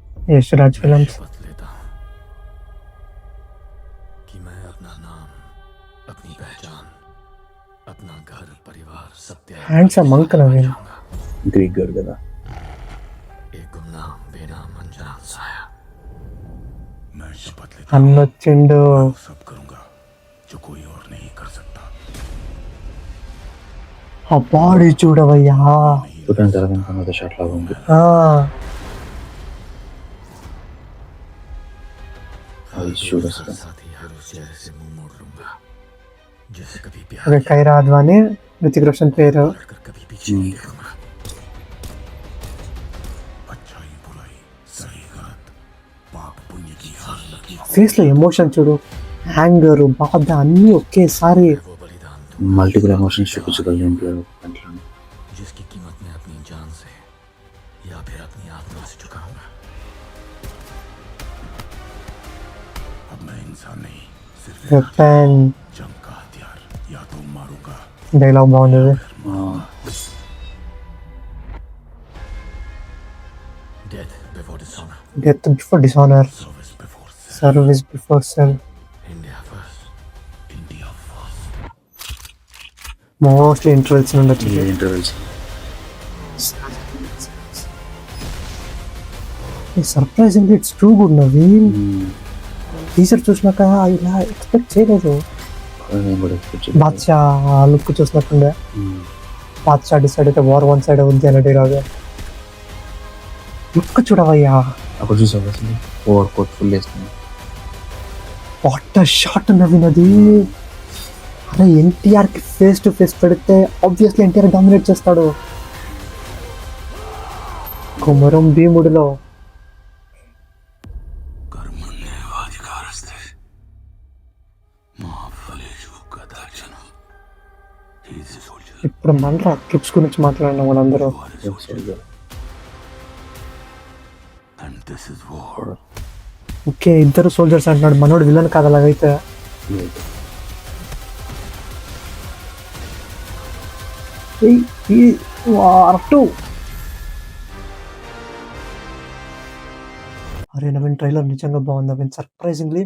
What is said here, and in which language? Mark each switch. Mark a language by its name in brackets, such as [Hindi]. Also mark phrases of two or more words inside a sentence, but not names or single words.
[Hindi] यशराज मैं फिल्म्स. शपथ लेता हूँ कि मैं अपना नाम, अपनी पहचान, अपना घर परिवार सब त्याग कर Handsome इस monk दुनिया में नवीन. जाऊंगा। [Telugu] గ్రీక్ గాడు కదా. [Hindi] एक गुमनाम बेनाम अनजान साया। मैं शपथ लेता हूँ [Telugu] అన్నొచ్చిండు. [Hindi] मैं वो सब करूंगा जो कोई और नहीं कर सकता। [Telugu] ఆ బాడీ చూడవయ్యా. [Hindi] नहीं [Telugu] పుట్టిన తర్వాత తర్వాత షాట్ లాగా ఉంది. ఆ, అది [Hindi] हर [Telugu] చూడు [Hindi] दोस्त, हर [Telugu] అసలు. [Hindi] साथी, हर उस चेहरे से मुंह मोड़ लूंगा जिसे कभी प्यार ఓకే, किया [Telugu] కైరా అద్వానీ రితిక్ రోషన్ పేరు. [Hindi] पलट कर कभी पीछे नहीं देखूंगा। अच्छाई बुराई, सही गलत, पाप पुण्य की हर लकीर को [Telugu] ఫేస్ లో ఎమోషన్ చూడు, యాంగర్, బాధ అన్నీ ఒకేసారి. [Hindi] मैं वो बलिदान दूंगा [English] multiple emotions [Telugu] చూపించగలిగిన ఎన్టీఆర్ దాంట్లో. [Hindi] जिसकी कीमत मैं अपनी जान से या फिर अपनी आत्मा से चुकाऊंगा। अब मैं इंसान नहीं, सिर्फ एक వెపన్ जंग का हथियार। या तो मारूंगा [Telugu] డైలాగ్ బాగుండేది. [English] death before dishonour, death before dishonour, service before self, service before self. India first, India first. [Telugu] మోస్ట్లీ ఇంటర్వెల్స్ నుండి వచ్చింది. ఇంటర్వెల్స్ [English] surprisingly it's too good [Telugu] నవీన్. టీజర్ చూసినాక ఇలా ఎక్స్పెక్ట్ చేయలేదు. నేను కూడా ఎక్స్పెక్ట్ చేయలేదు. బాద్షా లుక్ చూసినట్టుండే. బాద్షా డిసైడ్ అయితే [English] war one side [Telugu] ఉంది అన్నట్టు రాదు. లుక్ చూడవయ్యా, అక్కడ చూసావు అసలు [English] over coat full [Telugu] వేస్తుంది. [English] what shot [Telugu] నవీన్ అది. అరే ఎన్టీఆర్ కి [English] face to face [Telugu] పెడితే ఆబ్వియస్లీ ఎన్టీఆర్ డామినేట్ చేస్తాడు. కుమరం భీముడిలో [Sanskrit] कर्मण्येवाधिकारस्ते मा फलेषु कदाचन। [English] He is a soldier. [Telugu] ఇప్పుడు మన ట్రిప్స్ గురించి మాట్లాడిన వాళ్ళందరూ. [English] War is a soldier. And this is war. [Telugu] ఓకే, ఇద్దరు సోల్జర్స్ అంటున్నాడు. మనోడు విలన్ కాదు అలాగైతే. వార్ టూ. అరే నవీన్, ట్రైలర్ నిజంగా బాగుంది నవీన్, సర్ప్రైజింగ్లీ.